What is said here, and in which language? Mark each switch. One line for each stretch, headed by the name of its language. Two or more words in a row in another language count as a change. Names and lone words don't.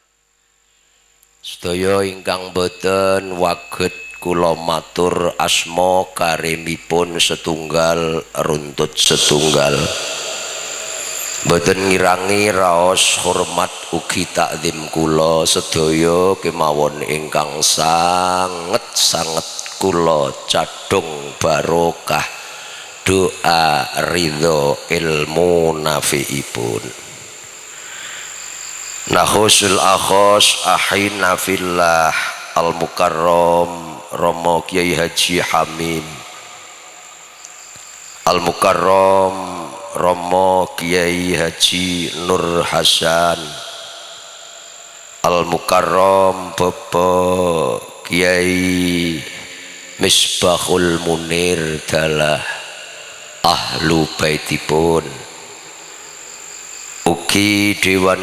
Javanese: sedaya ingkang boten waget kula matur asma karimipun setunggal runtut setunggal, boten ngirangi raos hormat ugi takzim kula sedaya kemawon ingkang sanget kula cadung barokah doa ridho ilmu nafi'ipun.
Arabic: نخص الأخ أخينا في الله المكرم Romo Kiai Haji Hamim المكرم Romo Kiai Haji Nur Hasan
Javanese: Al Mukarram Bapak Kiai Misbahul Munir dalah ahlu baitipun, ugi Dewan